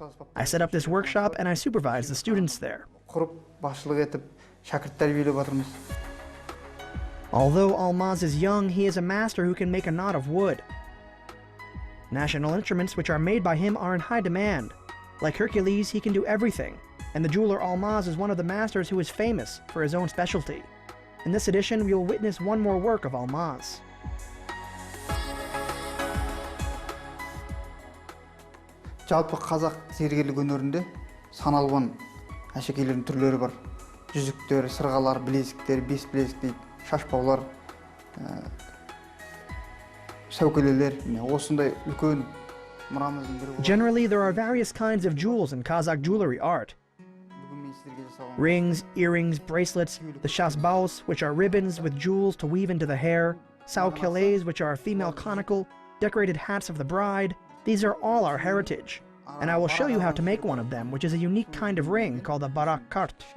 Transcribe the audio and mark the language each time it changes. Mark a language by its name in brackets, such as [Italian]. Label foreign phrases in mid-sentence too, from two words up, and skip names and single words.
[English] I set up this workshop and I supervise the students there. Although Almaz is young, he is a master who can make a knot of wood. National instruments which are made by him are in high demand. Like Hercules, he can do everything, and the jeweler Almaz is one of the masters who is famous for his own specialty. In this edition, we will witness one more work of Almaz. [Kazakh] Жалпы қазақ зергерлік өнерінде саналған әшекейлердің түрлері бар. Жүзіктер, сырғалар, білезіктер, бес білезік дейді, шашбаулар, сәукелелер, осындай үлкен мұрамыздың бірі. [English] Generally, there are various kinds of jewels in Kazakh jewelry art. Rings, earrings, bracelets, the shasbaus, which are ribbons with jewels to weave into the hair, saukelés, which are female conical, decorated hats of the bride. These are all our heritage, and I will show you how to make one of them, which is a unique kind of ring called a barak kart.